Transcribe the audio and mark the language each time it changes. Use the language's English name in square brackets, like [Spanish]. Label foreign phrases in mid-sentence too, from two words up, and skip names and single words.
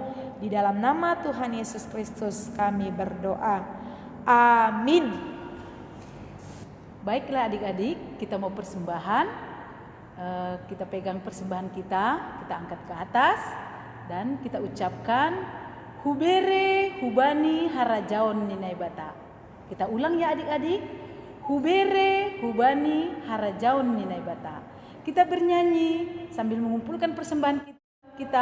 [Indonesian] Di dalam nama Tuhan Yesus Kristus kami berdoa. Amin. Baiklah adik-adik, kita mau persembahan. Kita pegang persembahan kita angkat ke atas dan kita ucapkan [Batak Simalungun] Hubere hubani harajaon ninai bata. [Indonesian] Kita ulang ya adik-adik. [Batak Simalungun] Hubere hubani harajaon ninai bata. [Indonesian] Kita bernyanyi sambil mengumpulkan persembahan kita.